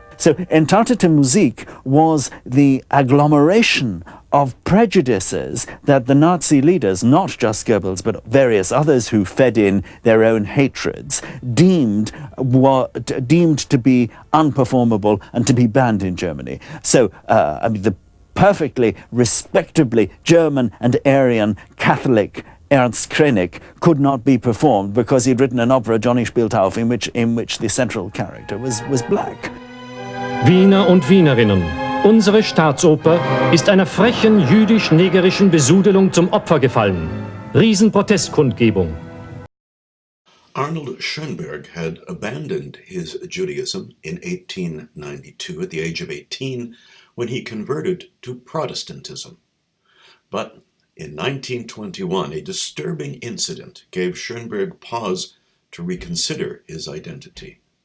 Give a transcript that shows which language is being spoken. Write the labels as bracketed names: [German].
[English] So Entartete Musik was the agglomeration of prejudices that the Nazi leaders, not just Goebbels, but various others who fed in their own hatreds, deemed to be unperformable and to be banned in Germany. So, the perfectly, respectably German and Aryan Catholic Ernst Krenek could not be performed because he'd written an opera, Johnny Spielt auf, in which the central character was black. [German] Wiener und Wienerinnen, unsere Staatsoper ist einer frechen jüdisch-negerischen Besudelung zum Opfer gefallen. Riesenprotestkundgebung. [English] Arnold Schoenberg had abandoned his Judaism in 1892 at the age of 18 when he converted to Protestantism. But in 1921, a disturbing incident gave Schoenberg pause to reconsider his identity.